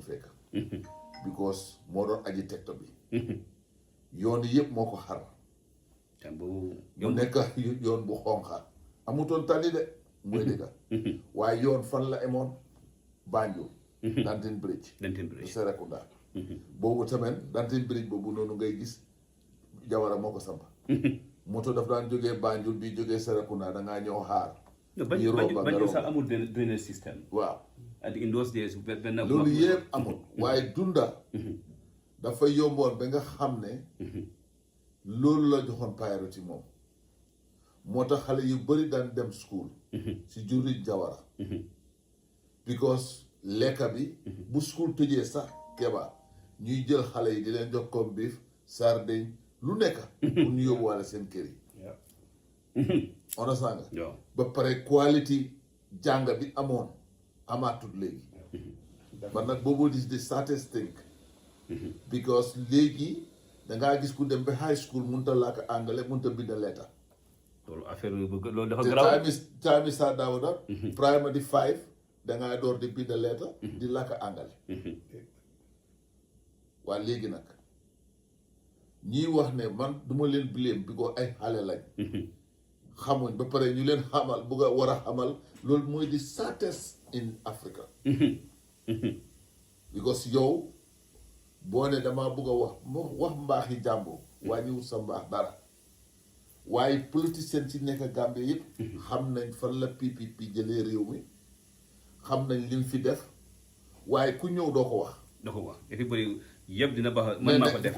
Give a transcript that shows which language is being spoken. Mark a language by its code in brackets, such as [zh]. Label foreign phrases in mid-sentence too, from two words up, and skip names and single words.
[wo] fekk because moo doon aji tegto bi yoon yi yëpp moo ko xar mu nekk yoon bu xonqa amutoon tali de mooy dëgga waaye yoon fan la emoon Banjul Dantin Bridge Serekunda boobu tamit Dantin Bridge boobu noonu ngay gis Jawara moo ko samp moto daf daan jógee Banjul bi jógee Serekunda dangaa ñëw xaar Banjul sax amul [en] drainage system [wo] waaw in those days loolu yëpp amul waaye dunda dafa yomboon ba nga xam ne loolu la joxoon priority moom moo tax xale yu bëri daan dem school si juri Jawara because lekka bi bu school tëjee sax Keba ñuy jël xale yi di leen jox comme biif sardine lu nekk pour ñu yóbbuwaale seen kër yi understand nga ba pare quality jàng bi amoon amaatut léegi ba nag boobu [en] is the saddest thing [wo] because léegi dangaa gis ku dem ba [en] high school [wo] mënut a làkk anglais mënut a bind letter loolu affaire loolu dafa garaaw time Sir Dawda primary 5 dangaa door di bind letter di làkk anglais waa léegi nag ñii wax ne man duma leen blame bi ko ay xale lañ xamuñ ba pare ñu leen xamal bugg a war a xamal loolu mooy di [en] saddest in Africa [wo] because yow boo ne damaa bugg a wax mbaaxi jàmbur wàññiwul sa mbaax dara waaye politicien ci nekk Gambie yëpp xam nañ fan la PPP jëlee réew mi xam nañ lim fi def waaye ku ñëw doo ko wax everybody yëpp dina baax man maa ko def